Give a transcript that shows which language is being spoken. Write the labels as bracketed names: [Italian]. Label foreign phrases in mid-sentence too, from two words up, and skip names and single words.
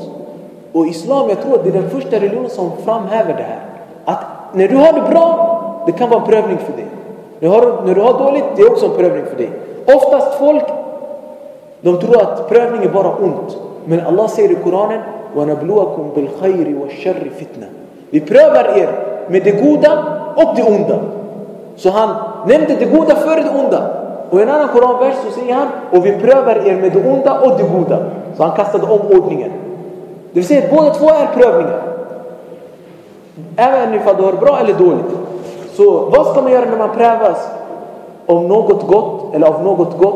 [Swedish] Och islam, jag tror att det är den första religionen som framhäver det här. Att när du har det bra, det kan vara en prövning för dig. När du har dåligt, det är också en prövning för dig. Oftast folk, de tror att prövning är bara ont. Men Allah säger i Koranen, [Arabic] وَنَبْلُوَكُمْ بِالْخَيْرِ وَالشَّرِّ فِتْنَةً. [Swedish] Vi prövar er med det goda och det onda. Så han nämnde det goda före det onda. Och i en annan Koranvers så säger han, och vi prövar er med det onda och det goda. Så han kastade om ordningen. Det vill säga att båda två är prövningar. Även ifall du har bra eller dåligt. Så vad ska man göra när man prövas om något gott eller av något gott?